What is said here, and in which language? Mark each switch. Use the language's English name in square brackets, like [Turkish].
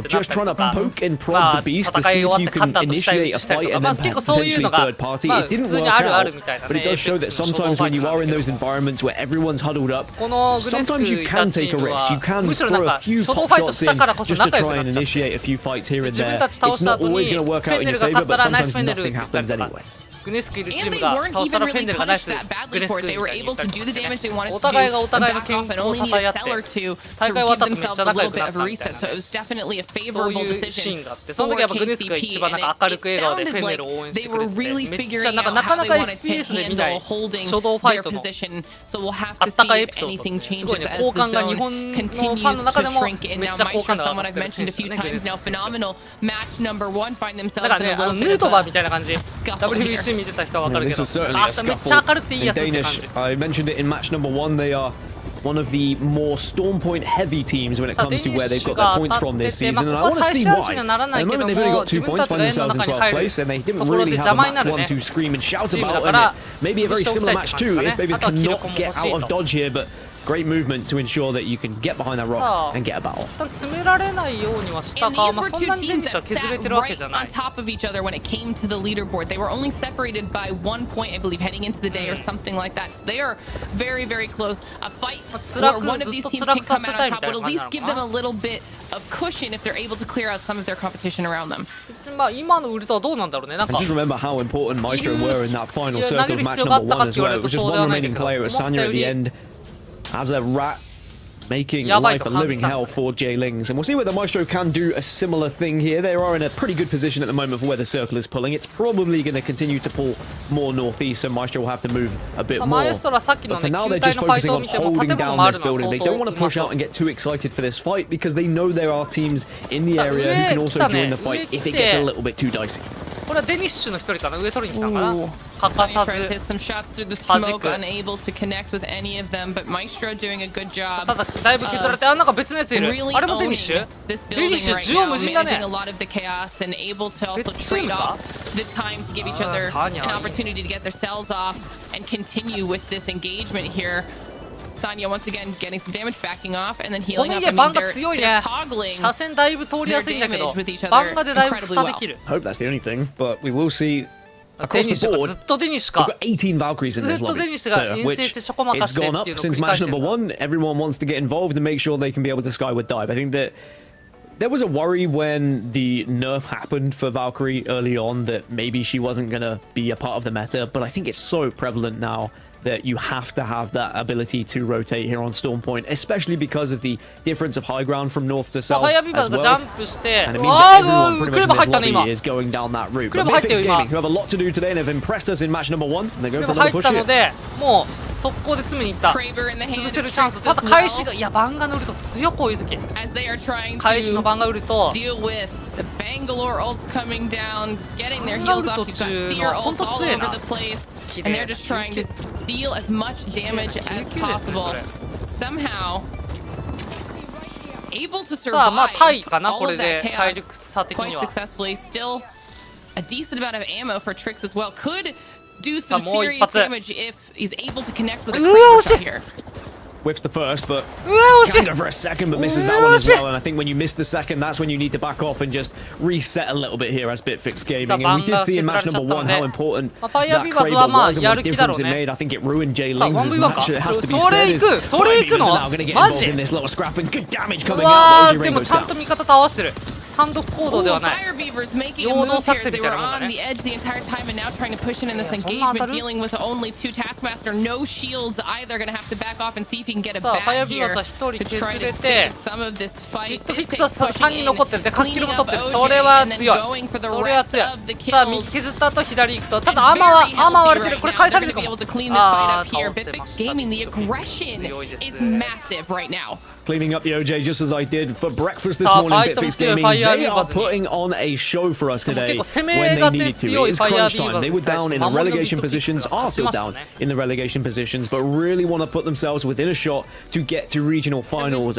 [English] Just trying to poke and prod the beast to see if you can initiate a fight and then potentially third party. It didn't work out, but it does show that sometimes when you are in those environments where everyone's huddled up, sometimes you can take a risk. You can throw a few pop shots in just to try and initiate a few fights here and there. It's not always going to work out in your favor, but sometimes nothing happens anyway. [Japanese] グネスクいるチームが倒したらフェンネルがナイスグネスクみたいに言ったりとかしてね。お互いがお互いの健康を支え合って大会終わった後めっちゃ仲良くなったみたいな、そういうシーンがあって、その時やっぱグネスクが一番なんか明るく笑顔でフェンネルを応援してくれて、めっちゃなんかなかなか FPS で見ない初動ファイトのあったかいエピソードってすごいね、好感が日本のファンの中でもめっちゃ好感が上がってる選手ですよね、グネスク選手。だからね、ヌートバーみたいな感じ、WBC見てた人はわかるけど、めっちゃ明るくていいやつって感じ。 [English] I mentioned it in match number 1. They are one of the more storm point heavy teams when it comes to where they've got their points from this season, and I want to see why. At the moment they've only got 2 points, finding themselves in 12th place, and they didn't really have a match 1 to scream and shout about, and maybe a very similar match 2 if Babies cannot get out of dodge here, but great movement to ensure that you can get behind that rock and get a battle. [Japanese] 詰められないようにはしたか、まあそんなにデニッシュは削れてるわけじゃない。 [English] On top of each other when it came to the leaderboard, they were only separated by 1 point, I believe, heading into the day or something like that. So they are very, very close. A fight where one of these teams can come out on top would at least give them a little bit of cushion if they're able to clear out some of their competition around them. [Japanese] まあ今のウルトはどうなんだろうね。なんか [English] just remember how important Maestro were in that final circle of match number 1 as well. It was just one remaining player at Sanya at the end as a rat, making life a living hell for J-Lings. And we'll see whether Maestro can do a similar thing here. They are in a pretty good position at the moment for where the circle is pulling. It's probably going to continue to pull more northeast, so Maestro will have to move a bit more. But for now, they're just focusing on holding down this building. They don't want to push out and get too excited for this fight because they know there are teams in the area who can also join the fight if it gets a little bit too dicey. [Japanese] これはデニッシュの一人かな、上取りに来たかな。欠かさず [English] hit some shots through the smoke, unable to connect with any of them, but Maestro doing a good job. [Japanese] ただだいぶ削られて、あ、なんか別のやついる。あれもデニッシュ？デニッシュ縦横無尽だね。 [English] a lot of the chaos and able to also trade off the time to give each other an opportunity to get their cells off and continue with this engagement here. Sanya once again getting some damage, backing off, and then healing up. I mean, they're toggling their damage with each other incredibly well. Hope that's the only thing, but we will see across the board. We've got 18 Valkyries in this lobby, which it's gone up since match number 1. Everyone wants to get involved and make sure they can be able to skyward dive. I think that there was a worry when the nerf happened for Valkyrie early on that maybe she wasn't going to be a part of the meta, but I think it's so prevalent now that you have to have that ability to rotate here on Storm Point, especially because of the difference of high ground from north to south as well. And it means that everyone pretty much in this lobby is going down that route. But Mythics Gaming, who have a lot to do today and have impressed us in match number 1, and they're going for another push here. [Japanese] もう速攻で詰めに行った。潰せるチャンス。ただ返しが、いやバンガのウルト強いこういう時。返しのバンガウルト。 [English] The Bangalore ults coming down, getting their heals off. You've got Seer ults all over the place, and they're just trying to deal as much damage as possible. Somehow able to survive all of that chaos quite successfully. Still a decent amount of ammo for Trix as well. Could do some serious damage if he's able to connect with a Kraber here. whiffs the first, but [Japanese] うわ惜しい [English] kind of for a second, but misses that one as well. And I think when you miss the second, that's when you need to back off and just reset a little bit here as Bitfix Gaming. And we did see in match number 1 how important that Kraber was and what difference it made. I think it ruined Jay Ling's match. It has to be said. Fighters are now going to get involved in this little scrap and good damage coming out. [Japanese] でもちゃんと味方と合わせてる。単独行動ではない。 [English] Fire Beavers making a move here as they were on the edge the entire time and now trying to push in this engagement, dealing with only 2 Taskmaster, no shields either. Gonna have to back off and see if he can get it back here to try to save some of this fight. [Japanese] フィックスは3人残ってる。で、活気も取ってる。それは強い。それは強い。さあ、右削った後左行くと。ただアーマー割れてる。これ返されるかも。ああ、倒せました。 [English] The aggression is massive right now. Cleaning up the OJ just as I did for breakfast this morning. Bitfix Gaming, they are putting on a show for us today when they needed to. It is crunch time. They were down in the relegation positions, are still down in the relegation positions, but really want to put themselves within a shot to get to regional finals.